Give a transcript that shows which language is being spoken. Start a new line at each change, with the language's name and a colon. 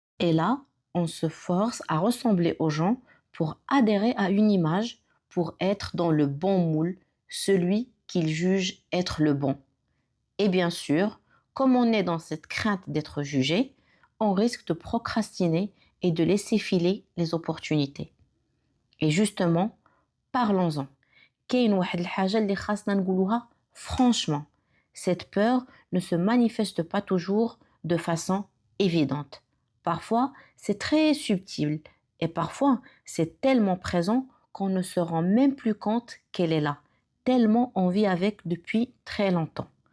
French: Et là, on se force à ressembler aux gens pour adhérer à une image, pour être dans le bon moule, celui qu'ils jugent être le bon. Et bien sûr, comme on est dans cette crainte d'être jugé, on risque de procrastiner et de laisser filer les opportunités. Et justement, parlons-en.
Arabic: كاين واحد الحاجة اللي خاصنا نقولوها franchement.
French: Cette peur ne se manifeste pas toujours de façon évidente. Parfois, c'est très subtil et parfois, c'est tellement présent qu'on ne se rend même plus compte qu'elle est là, tellement on vit avec depuis très longtemps.